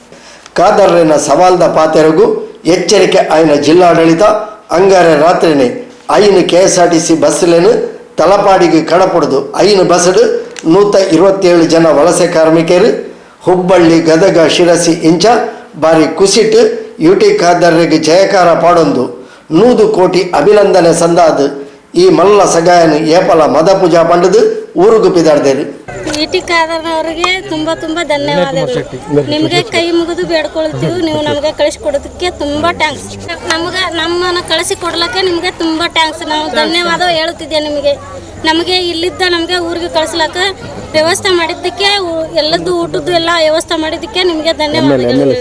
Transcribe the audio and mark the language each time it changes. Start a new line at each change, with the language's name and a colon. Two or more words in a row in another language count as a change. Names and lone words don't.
Tulu: ಖಾದರ್ನ ಸವಾಲ್ದ ಪಾತೆರಗೂ ಎಚ್ಚರಿಕೆ ಆಯ್ನ ಜಿಲ್ಲಾಡಳಿತ ಅಂಗಾರ ರಾತ್ರಿನೇ 5 KSRTC ಬಸ್ಲೇನು ತಲಪಾಡಿಗೆ ಕಡಪಡ್ದು 5 ಬಸ್ಡು 127 ಜನ ವಲಸೆ ಕಾರ್ಮಿಕರು ಹುಬ್ಬಳ್ಳಿ ಗದಗ ಶಿರಸಿ ಇಂಚ ಬಾರಿ ಕುಸಿಟ್ಟು UT ಖಾದರ್ಗೆ ಜಯಕಾರ ಪಾಡೊಂದು 100 ಕೋಟಿ ಅಭಿನಂದನೆ ಸಂದಾದು ಈ ಮಲ್ಲ ಸಗಾಯನು ಏಪಲ ಮದ ಪೂಜಾ ಪಂಡದು ಊರುಗು ಪಿದಾಡ್ದೇರು.
Kannada: ಇಟಿ ಖಾದರ್ನವರಿಗೆ ತುಂಬಾ ತುಂಬಾ ಧನ್ಯವಾದಗಳು. ನಿಮಗೆ ಕೈ ಮುಗಿದು ಬೇಡ್ಕೊಳ್ತೀವಿ. ನೀವು ನಮಗೆ ಕಳಿಸ್ಕೊಡೋದಕ್ಕೆ ತುಂಬಾ ಟ್ಯಾಂಕ್ಸ್. ನಮ್ಮನ್ನ ಕಳಿಸಿ ಕೊಡ್ಲಕ್ಕೆ ನಿಮಗೆ ತುಂಬಾ ಟ್ಯಾಂಕ್ಸ್. ನಾವು ಧನ್ಯವಾದ ಹೇಳುತ್ತಿದ್ದೆ ನಿಮಗೆ. ನಮಗೆ ಇಲ್ಲಿದ್ದ ನಮಗೆ ಊರಿಗೆ ಕಳಿಸ್ಲಕ್ಕ ವ್ಯವಸ್ಥೆ ಮಾಡಿದ್ದಕ್ಕೆ, ಎಲ್ಲದ್ದು ಊಟದ್ದು ಎಲ್ಲ ವ್ಯವಸ್ಥೆ ಮಾಡಿದ್ದಕ್ಕೆ ನಿಮಗೆ ಧನ್ಯವಾದಗಳು.